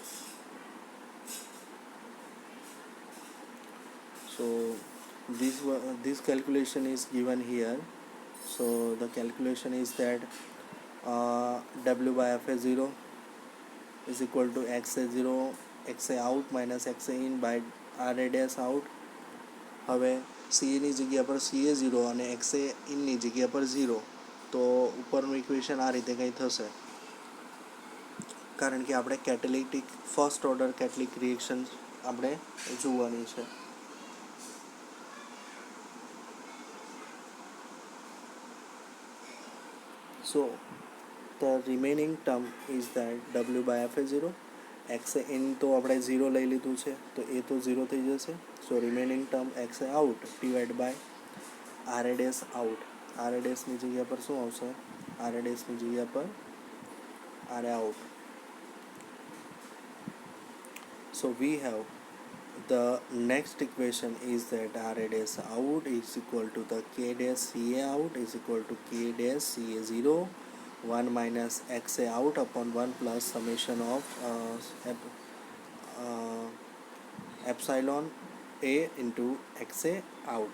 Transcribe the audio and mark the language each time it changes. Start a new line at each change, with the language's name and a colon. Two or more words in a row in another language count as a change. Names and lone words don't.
English: So this calculation is given here. So the calculation is that W by FA0 is equal to XA0 XA out minus XA in by RA dash out.
Gujarati: હવે CA ની જગ્યા પર CA0 અને XA in ની જગ્યા પર 0, તો ઉપરનું ઇક્વેશન આ રીતે કંઈ થશે, કારણ કે આપણે
English: catalytic first order catalytic reaction
Gujarati: આપણે જોવાની છે.
English: So the remaining term is that W by FA0 XA in
Gujarati: તો આપણે 0 લઈ લીધું છે તો એ તો 0 થઈ જશે.
English: So remaining term XA out divided by RA dash out.
Gujarati: RA dash ની જગ્યા પર શું આવશે? RA dash ની જગ્યા પર RA out.
English: So we have the next equation is that RA dash out is equal to the K dash CA out is equal to K dash CA0 1 minus XA out upon 1 plus summation of epsilon A into XA out.